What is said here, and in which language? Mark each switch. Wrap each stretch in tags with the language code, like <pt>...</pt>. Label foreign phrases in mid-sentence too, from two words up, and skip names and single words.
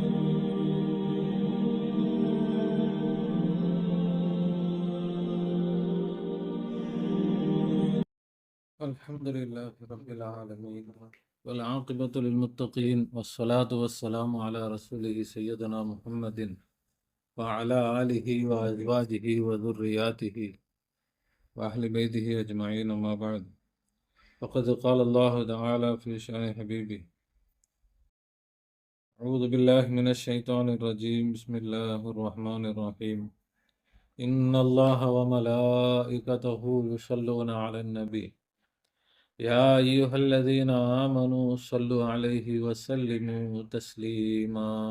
<ar>الحمد لله رب العالمين والعاقبة للمتقين والصلاة والسلام على رسوله سيدنا محمد وعلى آله وأزواجه و ذُرِّيَّاتِهِ وأهل بيته أجمعين. أما بعد. فقد قال الله تعالى في شأن حبيبه أعوذ بالله من الشيطان الرجيم بسم الله الرحمن الرحيم إن الله وملائكته يصلون على النبي يا أيها الذين آمنوا صلوا عليه وسلموا تسليما.</ar>